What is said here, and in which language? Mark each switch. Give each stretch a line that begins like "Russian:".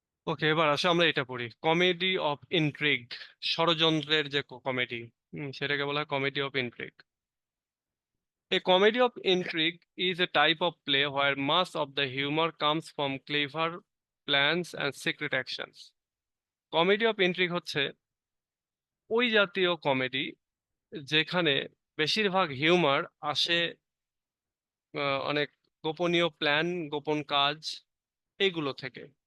Bangla: ওকে, এবার আসো আমরা এটা পড়ি, কমেডি অফ ইন্ট্রিগ, ষড়যন্ত্রের যে কমেডি, সেটাকে বলা হয় comedy of intrigue.
English: A comedy of intrigue is a type of play where much of the humor comes from clever plans and secret actions.
Bangla: Comedy of intrigue হচ্ছে ওই জাতীয় comedy যেখানে বেশিরভাগ হিউমার আসে অনেক গোপনীয় প্ল্যান, গোপন কাজ, এইগুলো থেকে।